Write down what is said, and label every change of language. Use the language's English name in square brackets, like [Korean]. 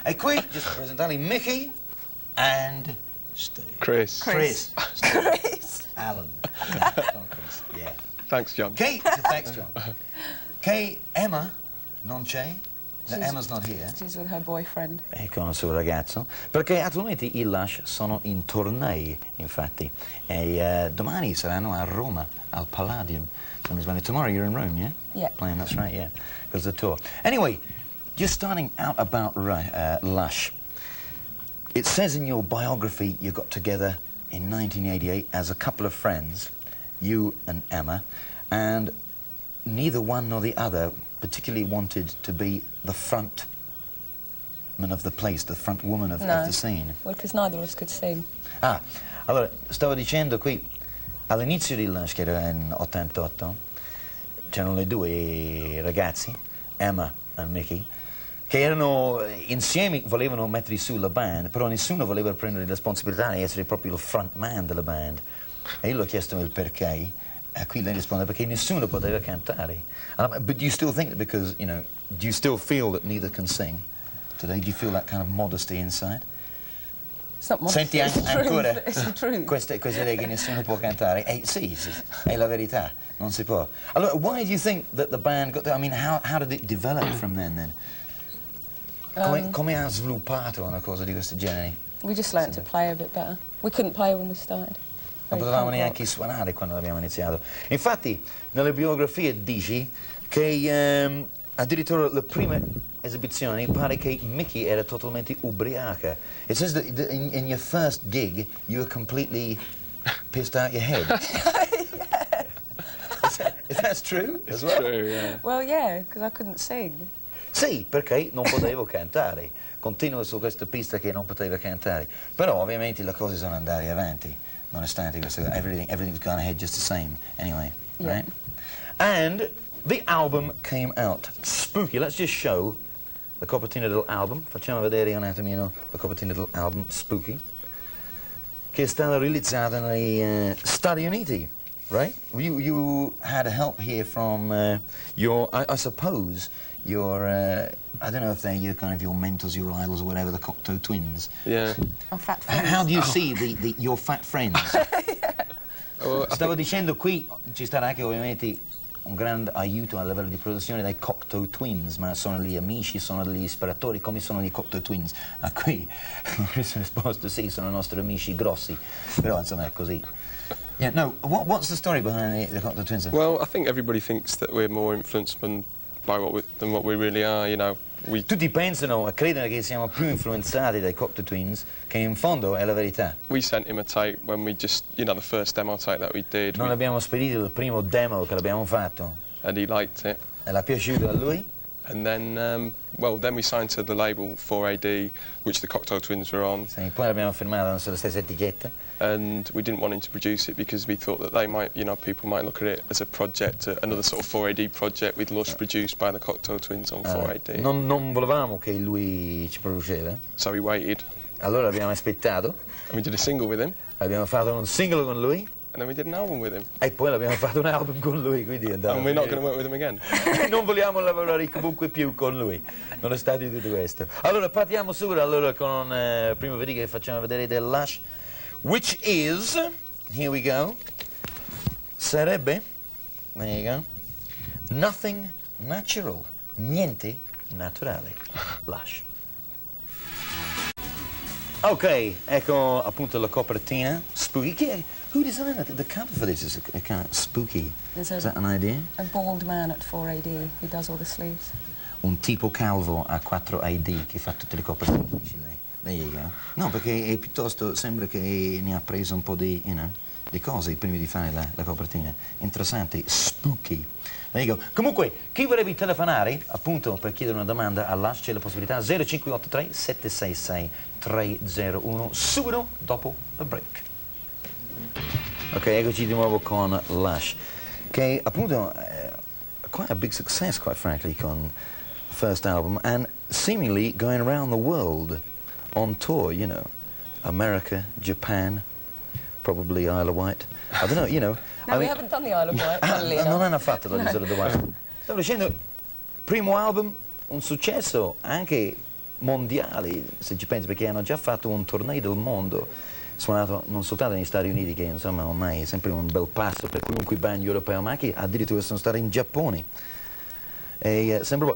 [Italian] E qui, just presentarli, Mickey and Steve. [English] Chris. Chris. Chris. Alan. Not Chris, yeah. Thanks, John. Kate, thanks, John. Kate, Emma, [Italian] non c'è. [English] Emma's not here. She's with her boyfriend. [Italian] E con il suo ragazzo. Perché attualmente i Lush sono in tournée, infatti. E domani saranno a Roma, al Palladium. [English] Tomorrow you're in Rome, yeah? Yeah. Playing, that's right, yeah. Because the tour. Anyway, just starting out about Lush. It says in your biography you got together in 1988 as a couple of friends, you and Emma, and neither one nor the other particularly wanted to be the front man of the place, the front woman of the scene. Well, because neither of us could sing. [Italian] Ah, allora, stavo dicendo qui, all'inizio di Lush, che era in 88, c'erano le due ragazzi, Emma e Mickey, che erano insieme, volevano mettere su la band, però nessuno voleva prendere la responsabilità di essere proprio il front man della band. E io l'ho chiesto il perché, e qui lei risponde perché nessuno poteva cantare. [English] But do you still think that because, you know, do you still feel that neither can sing today? Do you feel that kind of modesty inside? It's not modesty, [Italian] Senti ancora [English] it's the truth. [Italian] queste idee che nessuno può cantare. Sì, è la verità, non si può. [English] Allora, why do you think that the band got there? I mean, how did it develop from then? [Italian] Come ha sviluppato una cosa di questo genere? [English] We just learnt to play a bit better. We couldn't play when we started. [Italian] Non potevamo neanche suonare quando abbiamo iniziato. Infatti, nelle biografie dici che addirittura le prime esibizioni pare che Mickey era totalmente ubriaca. [English] It says that in your first gig you were completely pissed out your head. Is that true as well? True, yeah. Well, yeah, because I couldn't sing. [Italian] Sì, perché non potevo cantare. Continuo su questa pista che non poteva cantare. Però ovviamente le cose sono andate avanti. Nonostante questo, [English] everything's gone ahead just the same. Anyway, right? And the album came out. Spooky. Let's just show [Italian] la copertina dell'album. Facciamo vedere un attimino la copertina dell'album Spooky, che è stata realizzata negli Stati Uniti, right? [English] You had help here from your, I suppose, your, I don't know if they're your mentors, your idols or whatever, the Cocteau Twins. Yeah. Our fat friends. How do you see your fat friends? [Italian] Stavo dicendo qui ci sarà anche ovviamente un grande aiuto a livello di produzione dai Cocteau Twins, ma sono gli amici, sono gli ispiratori, come sono gli Cocteau Twins? Ah, qui sono risposto sì, sono i nostri amici grossi, però insomma è così. [English] Yeah, no, what's the story behind the Cocteau Twins? Well, I think everybody thinks that we're more influenced than what we really are, you know. [Italian] Tutti pensano e credono che siamo più influenzati dai Cocteau Twins, che in fondo è la verità. [English] We sent him a tape when we just, you know, the first demo tape that we did. [Italian] Noi abbiamo spedito il primo demo che l'abbiamo fatto. [English] And he liked it. [Italian] E l'ha piaciuto a lui? [English] And then, then we signed to the label 4AD, which the Cocteau Twins were on. [Italian] Sì, poi l'abbiamo firmato sulla stessa etichetta. [English] And we didn't want him to produce it because we thought that they might, you know, people might look at it as a project, another sort of 4AD project with Lush produced by the Cocteau Twins on 4AD. [Italian] Non volevamo che lui ci produceva. [English] So we waited. [Italian] Allora abbiamo aspettato. [English] And we did a single with him. [Italian] Abbiamo fatto un singolo con lui. [English] And then we did an album with him. [Italian] E poi abbiamo fatto un album con lui, quindi [English] And we're not going to work with him again. [Italian] Non vogliamo lavorare comunque più con lui, nonostante tutto questo. Allora partiamo subito con il primo video che facciamo vedere del Lush, [English] which is, here we go, [Italian] sarebbe, [English] there you go, [Italian] Nothing Natural, niente naturale, Lush. Ok, ecco appunto la copertina, Spooky. [English] Who designed the cover for this? Is it kind of spooky? Is that an idea? A bald man at 4AD who does all the sleeves. [Italian] Un tipo calvo a 4AD che fa tutte le copertine, dice lei. [English] There you go. [Italian] No, perché è piuttosto, sembra che ne ha preso un po' di, di cose prima di fare la copertina. Interessante, spooky. [English] There you go. [Italian] Comunque, chi vorrebbe telefonare, appunto, per chiedere una domanda a Lush, c'è la possibilità 0583 766 301, subito dopo il break. Ok, eccoci di nuovo con Lush, che appunto [English] quite a big success, quite frankly, con the first album, and seemingly going around the world on tour, you know. America, Japan, probably Isle of Wight. I don't know, you know. No, we haven't done the Isle of Wight, funnily enough. [Italian] Non hanno fatto l'isola di Wight. Stavo dicendo, primo album, un successo anche mondiale, se ci pensi, perché hanno già fatto un torneo del mondo, suonato non soltanto negli Stati Uniti, che insomma ormai è sempre un bel passo per qualunque band europeo, ma anche addirittura sono stati in Giappone. E, sembra...